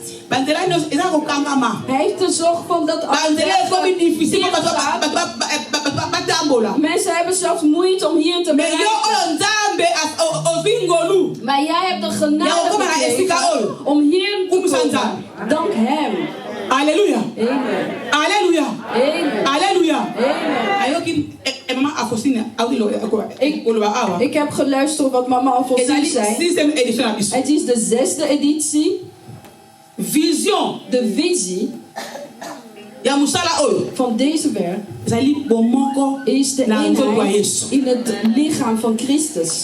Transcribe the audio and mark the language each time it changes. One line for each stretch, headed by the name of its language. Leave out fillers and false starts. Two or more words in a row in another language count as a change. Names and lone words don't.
Dutch: Hij heeft de zorg van dat mensen hebben zelfs moeite om hier te bereiken. Maar jij hebt de genade gekregen om hier te komen. Dank hem. Alléluia. Amen. Alléluia. Amen. Alléluia. Ik heb geluisterd wat mama Alfonsine zei. Het is de 6e editie. Vision. De visie van deze werk is de eenheid in het lichaam van Christus.